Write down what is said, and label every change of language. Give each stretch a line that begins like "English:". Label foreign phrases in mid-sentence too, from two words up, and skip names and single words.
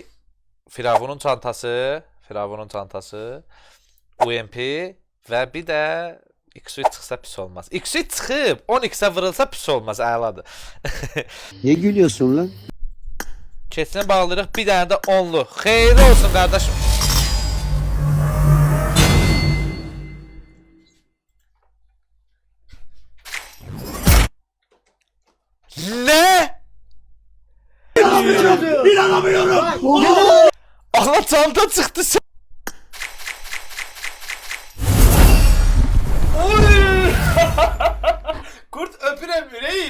Azerbaijani: Firavunun çantası, UMP və bir də X-suit çıxsa pis olmaz. X-suit çıxıb 10x'ə vırılsa pis olmaz, əladır.
Turkish: Ne gülüyorsun lan?
Azerbaijani: Keçini bağlayırıq, bir dənə də 10'lu. Xeyirli olsun qardaşım.
Turkish: Ne? İnanamıyorum. Allah, çanta çıktı. Kurt öpürem yüreğim.